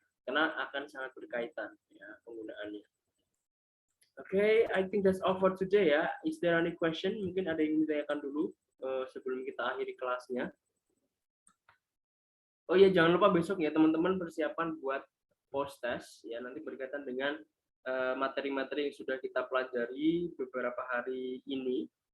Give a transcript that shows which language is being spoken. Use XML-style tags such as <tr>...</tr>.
<id>Karena akan sangat berkaitan ya penggunaannya.</id> <en>Oke, I think that's all for today ya. Is there any question?</en> <id>Mungkin ada yang ditanyakan dulu sebelum kita akhiri kelasnya. Oh ya, jangan lupa besok ya teman-teman persiapan buat post test ya, nanti berkaitan dengan materi-materi yang sudah kita pelajari beberapa hari ini.</id>